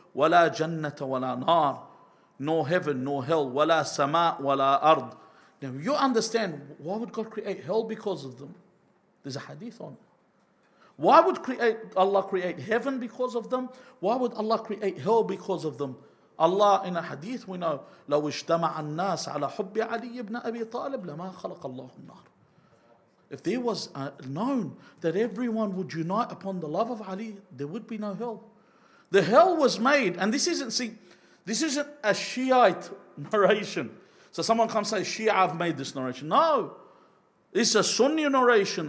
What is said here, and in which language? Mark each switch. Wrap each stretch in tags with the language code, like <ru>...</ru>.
<ar>وَلَا جَنَّةَ وَلَا نَارٍ.</ar> <en>No heaven, no hell.</en> <ar>وَلَا سَمَاء وَلَا أَرْض.</ar> <en>Now you understand, why would God create hell because of them? There's a hadith on it. Why would Allah create heaven because of them? Why would Allah create hell because of them? Allah, in a hadith we know,</en> <ar>لو اجتمع الناس على حب علي بن أبي طالب لما خلق الله النار.</ar> <en>If there was known that everyone would unite upon the love of Ali, there would be no hell. The hell was made, and this isn't a Shiite narration. So someone comes and says, Shia have made this narration. No, it's a Sunni narration.</en>